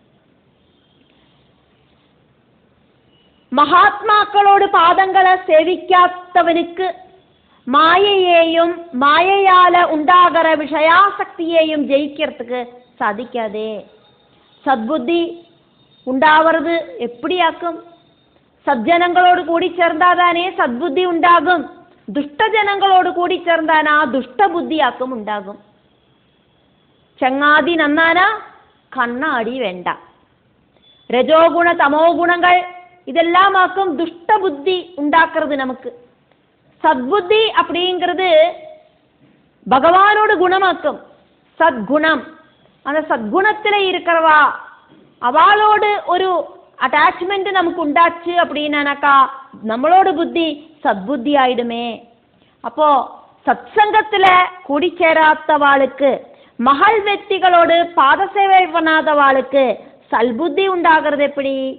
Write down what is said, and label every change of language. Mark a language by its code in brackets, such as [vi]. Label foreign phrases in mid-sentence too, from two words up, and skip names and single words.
[ta] மகாத்மாக்களோடு பாதங்களை சேவிக்காதவனுக்கு மாயையையும் மாயையால உண்டாகிற விஷயாசக்தியையும் ஜெயிக்கிறதுக்கு சாதிக்காதே. சத்புத்தி உண்டாவது எப்படியாக்கும்? சஜ்ஜனங்களோடு கூடி சேர்ந்தாதானே சத்புத்தி உண்டாகும். துஷ்ட ஜனங்களோடு கூடி சேர்ந்தானா துஷ்ட புத்தியாக்கும் உண்டாகும். [ml] ചങ്ങാതി നന്നാനാ കണ്ണാടി വേണ്ട. രജോഗുണ തമോ ഗുണങ്ങൾ ഇതെല്ലാമാക്കും ദുഷ്ടബുദ്ധി ഉണ്ടാക്കുന്നത്. നമുക്ക് സദ്ബുദ്ധി [ta] அப்படிங்கிறது பகவானோட குணமாக்கும். சத்குணம் அந்த சத்குணத்துல இருக்கிறவா அவளோடு ஒரு அட்டாச்மெண்ட் நமக்கு உண்டாச்சு அப்படின்னாக்கா நம்மளோட புத்தி சத்புத்தி ஆயிடுமே. அப்போ சத்சங்கத்துல கூடி சேராதவாளுக்கு மகள் வெக்திகளோடு பாத சேவை பண்ணாதவாளுக்கு சல்புத்தி உண்டாகிறது எப்படி?